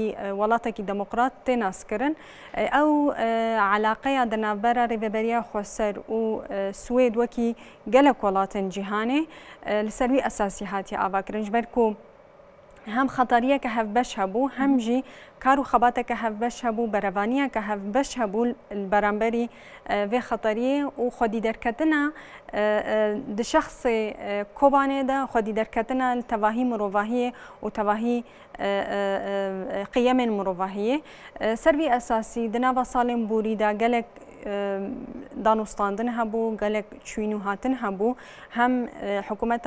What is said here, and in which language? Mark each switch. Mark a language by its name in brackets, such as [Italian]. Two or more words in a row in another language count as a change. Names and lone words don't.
[Kurdish] وڵاتێکی دەموقرات تێناسکردن ئەو علاقەیە دەنابەرە ڕێبەبەریە خۆسەر و سوێد وەکی گەلک وڵاتین جیهانێ لەسەروی ئەساسی هاتی ئاواکردن ژبەرکو هەم خەتەریەکە هەفبەش هەبوو هەمژی کار و خەباتێکە هەفبەش هەبوو بەرەوانیەکە هەفبەش هەبوو بەرامبەری vê xeteriyê û xwedî derketina di şexsê kobanê de xwedî derketina li tevahî mirovahiyê û tevahî qiyemên mirovahiyê ser vî esasî di nava salên borî de gelek danûstandin hebû gelek çûyîn û hatin hebû hem hikûmeta